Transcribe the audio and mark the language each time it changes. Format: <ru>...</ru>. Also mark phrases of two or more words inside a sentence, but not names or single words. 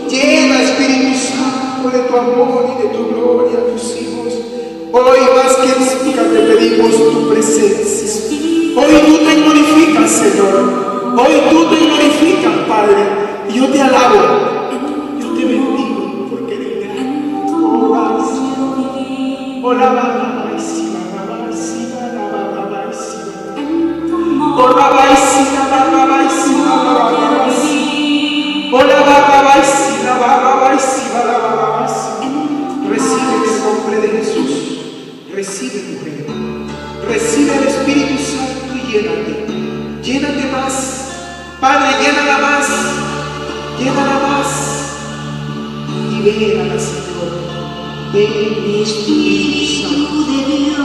<es>Llena, Espíritu Santo, de tu amor y de tu gloria a tus hijos. Hoy más que nunca te pedimos tu presencia. Hoy tú te glorificas, Señor. Hoy tú te glorificas, Padre. Y yo te alabo. Yo te bendigo porque eres grande. Oh, la babaisima, babaisima, la babaisima. Oh, la babaisima, babaisima, la babaisima. Oh, la babaisima, babaisima, la babaisima. Recibe en el nombre de Jesús. Recibe, mujer. Recibe el Espíritu Santo y llénate. Llénate más. Padre, llénala más. Llénala más. Y véala, Señor. Ven, mi Espíritu Santo.</es>